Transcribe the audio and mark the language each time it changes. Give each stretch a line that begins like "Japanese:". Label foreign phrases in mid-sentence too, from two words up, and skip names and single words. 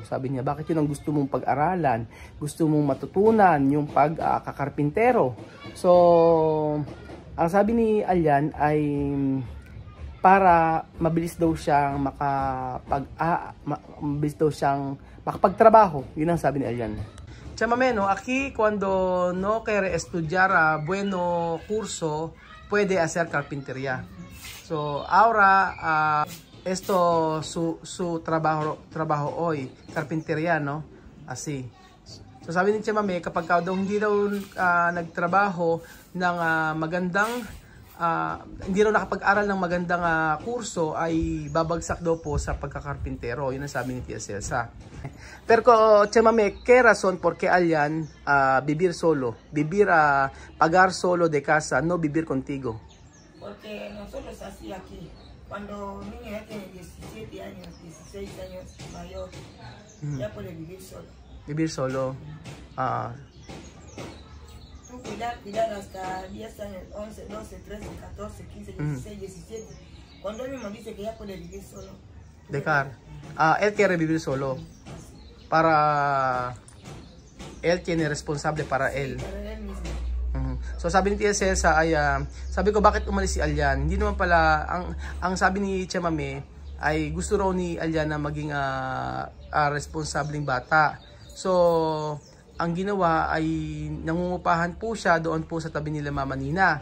Filipino: Sabi niya, bakit yun ang gusto mong pag-aralan? Gusto mong matutunan yung pagkakarpintero. So, ang sabi ni Alyan ay para mabilis daw siyang makapagtrabaho. Yun ang sabi ni Alyan.
Spanish: Chamameno, aquí cuando no quiere estudiar bueno curso, puede hacer carpintería. So, ahora esto su trabajo hoy, carpintería, no? Así.
Filipino: So, sabi ni Chamame, kapag daw hindi daw nagtrabaho ng magandang hindi raw nakapag-aral ng magandang kurso ay babagsak daw po sa pagkakarpintero. Yun ang sabi ni Tia Celsa.
Spanish: Pero Chamame, ¿qué razón por qué Alyan vivir solo? Pagar solo de casa, no vivir contigo? Porque nosotros así aquí, cuando un niño ya tiene 17 años, 16 años mayor, ya puede vivir solo. Vivir solo. Tú cuidar hasta 10 años, 11, 12, 13, 14, 15, 16, 17. Cuando él mismo dice que ya puede vivir solo. Dejar. Él quiere vivir solo. Para él tiene responsable para él. Para él mismo.
Filipino: So sabi ni Tia Celsa ay sabi ko bakit umalis si Alyan? Hindi naman pala ang sabi ni Chamame ay gusto raw ni Alyan na maging responsableng bata. So ang ginawa ay nangungupahan po siya doon po sa tabi nila Mama Nina.